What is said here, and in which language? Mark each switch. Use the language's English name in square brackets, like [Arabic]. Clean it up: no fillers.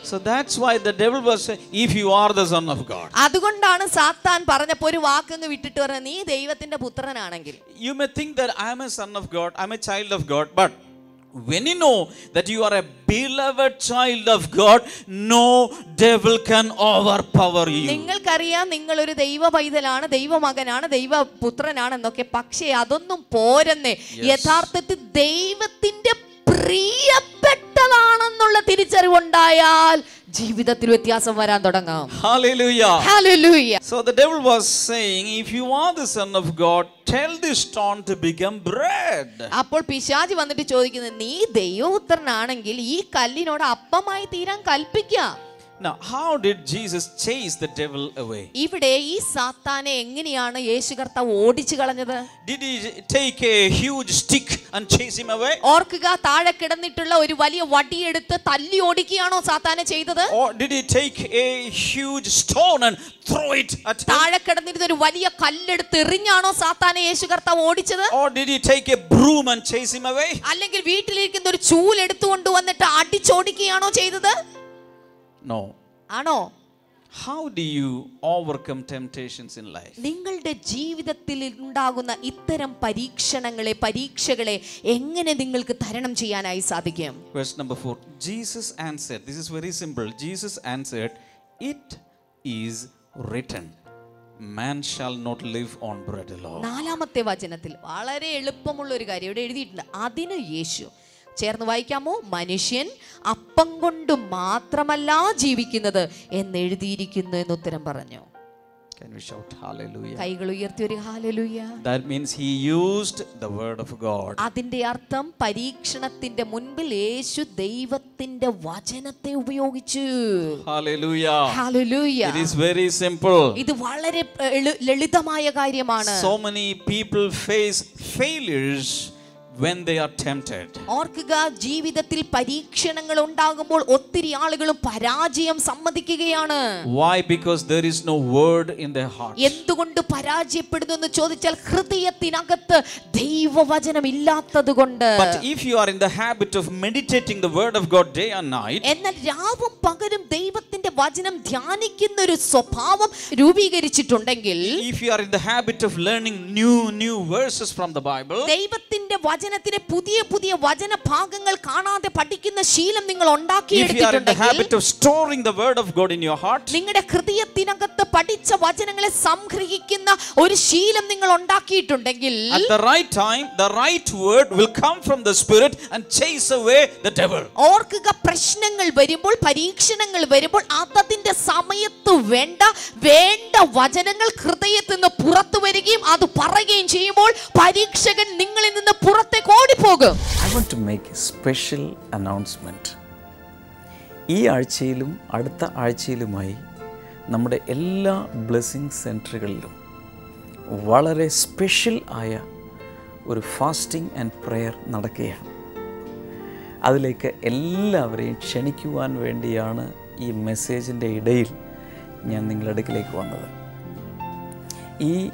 [English] So that's why the devil was saying, if you are the son of God. [Malayalam] അതുകൊണ്ടാണ് സാത്താൻ പറഞ്ഞപ്പോ ഒരു വാക്കങ്ങ് വിട്ടിട്ട് പറഞ്ഞ, നീ ദൈവത്തിന്റെ പുത്രനാണെങ്കിൽ. [English] You may think that I am a son of God, I am a child of God, but when you know that you are a beloved child of God, no devil can overpower you. [Malayalam] നിങ്ങൾക്കറിയാം നിങ്ങൾ ഒരു ദൈവ പൈതലാണ്, ദൈവമകനാണ്, ദൈവപുത്രനാണ് എന്നൊക്കെ. പക്ഷേ അതൊന്നും പോരെന്നേ. യഥാർത്ഥത്തിൽ ദൈവത്തിന്റെ പ്രിയപ്പെട്ടതാണെന്നുള്ള തിരിച്ചറിവുണ്ടായാൽ ജീവിതത്തിൽ വ്യത്യാസം വരാൻ തുടങ്ങാം. [English] Hallelujah. Hallelujah. So the devil was saying, if you are the son of God, tell this stone to become bread. [Malayalam] അപ്പോൾ പിശാചി വന്നിട്ട് ചോദിക്കുന്നത്, നീ ദൈവപുത്രനാണെങ്കിൽ ഈ കല്ലിനോട് അപ്പമായി തീരാൻ കൽപ്പിക്കുക. [English] Now, how did Jesus chase the devil away? [Malayalam] ഇവിടെ ഈ സാത്താനെ എങ്ങനെയാണ് യേശു കർത്താവ് ഓടിച്ചു കളഞ്ഞത്? [English] Did he take a huge stick and chase him away? [Malayalam] ഓർക്കുക, താഴെ കിടന്നിട്ടുള്ള ഒരു വലിയ വടിയെടുത്ത് തല്ലി ഓടിക്കുകയാണോ സാത്താനെ ചെയ്തത്? [English] Or did he take a huge stone and throw it at him? [Malayalam] താഴെ കിടന്നിരുന്ന ഒരു വലിയ കല്ലെടുത്ത് എറിഞ്ഞാണോ സാത്താനെ യേശു കർത്താവ് ഓടിച്ചത്? [English] Or did he take a broom and chase him away? [Malayalam] അല്ലെങ്കിൽ വീട്ടിലിരിക്കുന്ന ഒരു ചൂൽ എടുത്തുകൊണ്ട് വന്നിട്ട് അടിച്ചോടിക്കുകയാണോ ചെയ്തത്? [English] No. [Malayalam] ആണോ? [English] How do you overcome temptations in life? [Malayalam] നിങ്ങളുടെ ജീവിതത്തിൽ ഉണ്ടാകുന്ന ഇത്തരം പരീക്ഷകളെ എങ്ങനെ നിങ്ങൾക്ക് തരണം ചെയ്യാനായി സാധിക്കും? [English] Verse number 4. Jesus answered. This is very simple. Jesus answered, it is written, man shall not live on bread alone. [Malayalam] നാലാമത്തെ വചനത്തിൽ വളരെ എളുപ്പമുള്ള ഒരു കാര്യം ഇവിടെ എഴുതിയിട്ടുണ്ട്. അതിന് യേശു, ചേർന്ന് വായിക്കാമോ? മനുഷ്യൻ അപ്പം കൊണ്ട് മാത്രമല്ല ജീവിക്കുന്നത് എന്ന് എഴുതിയിരിക്കുന്നു എന്ന് ഉത്തരം പറഞ്ഞു. [English] Can we shout hallelujah? [Malayalam] കൈകൾ ഉയർത്തി ഒരു hallelujah. [English] That means he used the word of God. [Malayalam] അതിന്റെ അർത്ഥം പരീക്ഷണത്തിന്റെ മുൻപിൽ യേശു ദൈവത്തിന്റെ വചനത്തെ ഉപയോഗിച്ചു. [English] Hallelujah. [Malayalam] Hallelujah. [English] It is very simple. [Malayalam] ഇത് വളരെ ലളിതമായ കാര്യമാണ്. [English] So many people face failures when they are tempted. [Malayalam] ഓർക്കുക, ജീവിതത്തിൽ പരീക്ഷണങ്ങൾ ഉണ്ടാകുമ്പോൾ ഒത്തിരി ആളുകളും പരാജയം സമ്മതിക്കുകയാണ്. [English] Why? Because there is no word in their heart. [Malayalam] എന്തുകൊണ്ട് പരാജയപ്പെടുന്നു എന്ന് ചോദിച്ചാൽ ഹൃദയത്തിനകത്ത് ദൈവവചനം ഇല്ലാത്തതുകൊണ്ട്. [English] But if you are in the habit of meditating the word of God day and night, [Malayalam] എന്നാൽ രാവും പകലും ദൈവത്തിന്റെ വചനം ധ്യാനിക്കുന്ന ഒരു സ്വഭാവം രൂപീകരിച്ചിട്ടുണ്ടെങ്കിൽ, [English] if you are in the habit of learning new verses from the Bible, [Malayalam] ദൈവത്തിന്റെ വചനത്തിലെ പുതിയ പുതിയ വചന ഭാഗങ്ങൾ കാണാതെ പഠിക്കുന്ന ശീലം നിങ്ങൾ [English] if you are in the [Malayalam] ഉണ്ടാക്കിയെടുത്തിട്ടുണ്ടെങ്കിൽ, [English] habit of storing the word of God in your heart, [Malayalam] നിങ്ങളുടെ ഹൃദയത്തിനകത്ത് പഠിച്ച വചനങ്ങളെ സംഗ്രഹിക്കുന്ന ഒരു ശീലം നിങ്ങൾ ഉണ്ടാക്കിയിട്ടുണ്ടെങ്കിൽ, [English] at the right time the right word will come from the Spirit and chase away the devil. [Malayalam] ഓർക്കുക, പ്രശ്നങ്ങൾ വരുമ്പോൾ, പരീക്ഷണങ്ങൾ വരുമ്പോൾ അതതിന്റെ സമയത്ത് വേണ്ട വചനങ്ങൾ ഹൃദയത്തിൽ നിന്ന് പുറത്തു വരികയും അത് പറയുകയും ചെയ്യുമ്പോൾ പരീക്ഷകൻ നിങ്ങളിൽ നിന്ന് പുറത്തേക്ക് ഓടിപ്പോകും. [English] I want to make a special announcement. [Malayalam] ഈ ആഴ്ചയിലും അടുത്ത ആഴ്ചയിലുമായി നമ്മുടെ എല്ലാ ബ്ലെസ്സിങ് സെൻറ്ററുകളിലും വളരെ സ്പെഷ്യൽ ആയ ഒരു [English] fasting and prayer [Malayalam] നടക്കുകയാണ്. അതിലേക്ക് എല്ലാവരെയും ക്ഷണിക്കുവാൻ വേണ്ടിയാണ് ഈ മെസ്സേജിൻ്റെ ഇടയിൽ ഞാൻ നിങ്ങളുടെ അടുക്കിലേക്ക് വന്നത്. ഈ